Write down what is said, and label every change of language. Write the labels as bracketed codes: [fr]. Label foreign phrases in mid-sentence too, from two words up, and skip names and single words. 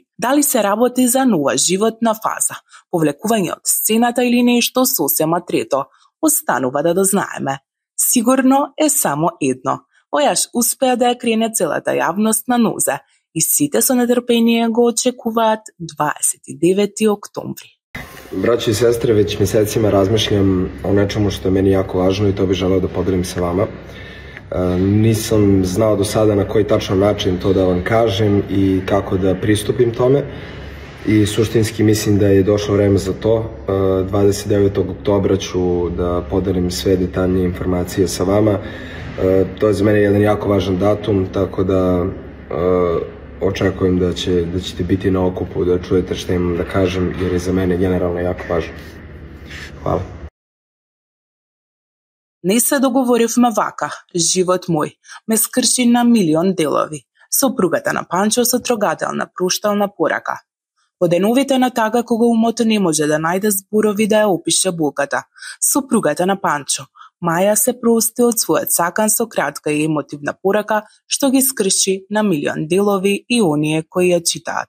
[mk] Дали се работи за нова животна фаза, повлекување од сцената или нешто сосема трето? Останува да дознаеме. Сигурно е само едно. Војаш успеа да ја крене целата јавност на нозе и сите со нетрпение го очекуваат 29 октомври. [sr] Braći i sestre, već mesecima razmišljam o nečemu što je meni jako važno i to bih želeo da podelim sa vama. Nisam znao do sada na koji tačan način to da vam kažem i kako da pristupim tome i suštinski mislim da je došlo vreme za to. 29. oktobra ću da podelim sve detaljnije informacije sa vama. To je za mene jedan jako važan datum, tako da očekujem da ćete biti na okupu, da čujete šta imam da kažem, jer je za mene generalno jako važno. Hvala. [mk] Не се договоривме вака, живот мој ме скрши на милион делови. Сопругата на Панчо со трогателна пруштална порака. Во деновите на тага кога умото не може да најде зборови да ја опише болката, сопругата на Панчо, Маја, се прости од својот сакан со кратка и емотивна порака што ги скрши на милион делови и оние кои ја читаат.